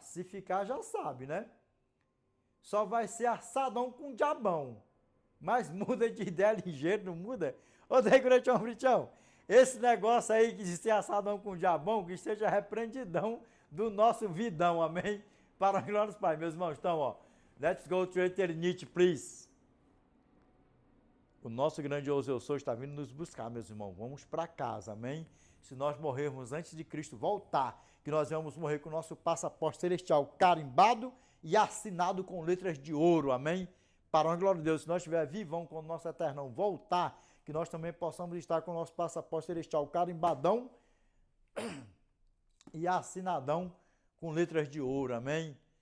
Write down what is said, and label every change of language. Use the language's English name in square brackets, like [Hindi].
[Portuguese] Se ficar, já sabe, né? Só vai ser assadão com diabão. Mas muda de ideia ligeiro, não muda? Ô, Degretião Prichão, esse negócio aí de ser assadão com diabão, que esteja repreendidão do nosso vidão, amém? Para a glória dos Pai, meus irmãos. Então, ó, [English] let's go to eternity, please. [Portuguese] O nosso grandioso Eu Sou está vindo nos buscar, meus irmãos. Vamos para casa, amém? Se nós morrermos antes de Cristo voltar, que nós vamos morrer com o nosso passaporte celestial carimbado e assinado com letras de ouro, amém? Para a glória de Deus, se nós estiver vivão quando o nosso eternão voltar, que nós também possamos estar com o nosso passaporte celestial carimbadão e assinadão com letras de ouro, amém?